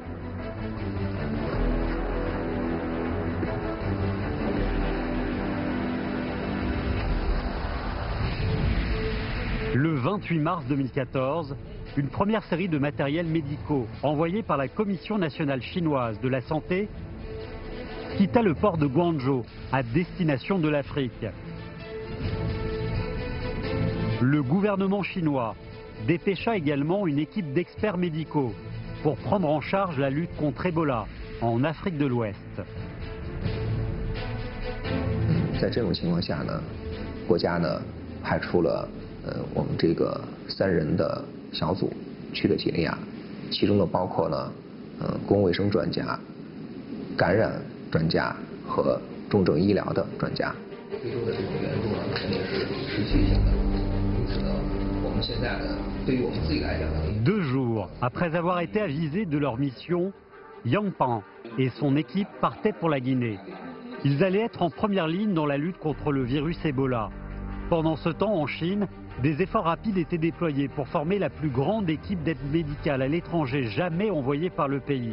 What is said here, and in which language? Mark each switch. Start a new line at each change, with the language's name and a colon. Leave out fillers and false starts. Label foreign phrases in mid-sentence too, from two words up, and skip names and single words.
French: Le 28 mars 2014, une première série de matériels médicaux envoyés par la Commission nationale chinoise de la santé quitta le port de Guangzhou à destination de l'Afrique. Le gouvernement chinois dépêcha également une équipe d'experts médicaux pour prendre en charge la lutte contre Ebola en Afrique de l'Ouest.
Chinese: 在这种情况下呢，国家呢派出了我们这个3人的小组去了几内亚，其中呢包括呢公共卫生专家、感染专家和重症医疗的专家。非洲的这种援助呢肯定是持续性的，因此呢，我们现在呢对于我们自己来讲呢。
French: 2 jours après avoir été avisés de leur mission, Yang Pan et son équipe partaient pour la Guinée. Ils allaient être en première ligne dans la lutte contre le virus Ebola. Pendant ce temps, en Chine, des efforts rapides étaient déployés pour former la plus grande équipe d'aide médicale à l'étranger jamais envoyée par le pays.